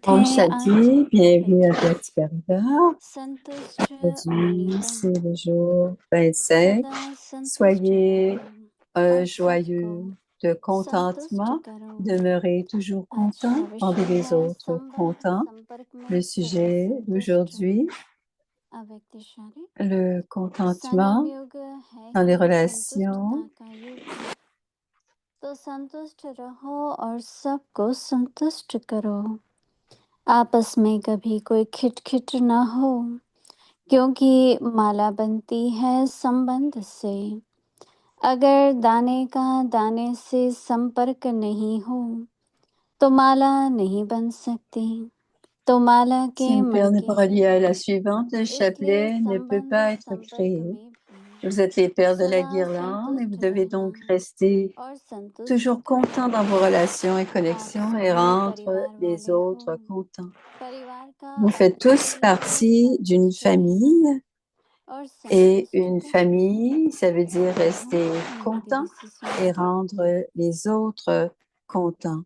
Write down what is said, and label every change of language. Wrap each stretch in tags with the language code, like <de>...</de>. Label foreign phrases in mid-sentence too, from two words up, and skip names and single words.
<hi>Om है। Shanti,</hi> <fr>bienvenue à Petit Parivar.</fr> <hi>संतुष्ट</hi> <fr>Aujourd'hui, c'est</fr> <hi>मणिपन</hi> <fr>le jour 25.</fr> <hi>सदा संतुष्ट</hi> <fr>Soyez</fr> <hi>रहो और सबको</hi> <fr>joyeux de</fr> <hi>संतुष्ट</hi> <fr>contentement.</fr> <hi>करो।</hi> <fr>Demeurez toujours</fr> <hi>आज</hi> <fr>content.</fr> <hi>का</hi> <fr>Rendez</fr> <hi>विषय</hi> <fr>les</fr> <hi>है</hi> <fr>autres contents.</fr> <hi>संपर्क में</hi> <fr>Le</fr> <hi>सदा</hi> <fr>sujet</fr> <hi>संतुष्ट</hi> <fr>d'aujourd'hui,</fr> <hi>अव्यक्तिशाली</hi> <fr>le</fr> <hi>संयम</hi> <fr>contentement</fr> <hi>युग है</hi> <fr>dans les</fr> <hi>ही</hi> <fr>relations.</fr> <hi>संतुष्टता का युग, तो संतुष्ट रहो और सबको संतुष्ट करो। आपस में कभी कोई खिटखिट ना हो, क्योंकि माला बनती है संबंध से। अगर दाने का दाने से संपर्क नहीं हो तो माला नहीं बन सकती। तो माला</hi> <fr>Si</fr> <hi>के</hi> <fr>une paire n'est pas</fr> <hi>मणके</hi> <fr>reliée à la</fr> <hi>हैं,</hi> <fr>suivante, le</fr> <hi>इसलिए</hi> <fr>chapelet ne peut</fr> <hi>संबंध</hi> <fr>pas être</fr> <hi>संपर्क</hi> <fr>créé.</fr> <hi>में भी</hi> <fr>Vous êtes les paires de la</fr> <hi>सदा</hi> <fr>guirlande et vous</fr> <hi>संतुष्ट</hi> <fr>devez</fr> <hi>रहना</hi> <fr>donc rester</fr> <hi>और संतुष्ट</hi> <fr>toujours</fr> <hi>करो।</hi> <fr>content dans vos relations et</fr> <hi>आप</hi> <fr>connexions et</fr> <hi>सभी</hi> <fr>rendre</fr> <hi>परिवार</hi> <fr>les</fr> <hi>वाले हो,</hi> <fr>autres contents.</fr> <hi>परिवार का</hi> <fr>Vous faites</fr> <hi>अर्थ</hi> <fr>tous</fr> <hi>ही है</hi> <fr>partie d'une</fr> <hi>संतुष्ट रहना</hi> <fr>famille</fr> <hi>और</hi> <fr>et</fr> <hi>संतुष्ट</hi> <fr>une</fr> <hi>करना।</hi> <fr>famille, ça veut dire rester</fr> <hi>नई</hi> <fr>content</fr> <hi>दिल्ली से</hi> <fr>et</fr> <hi>स्वाति।</hi> <fr>rendre les autres contents.</fr>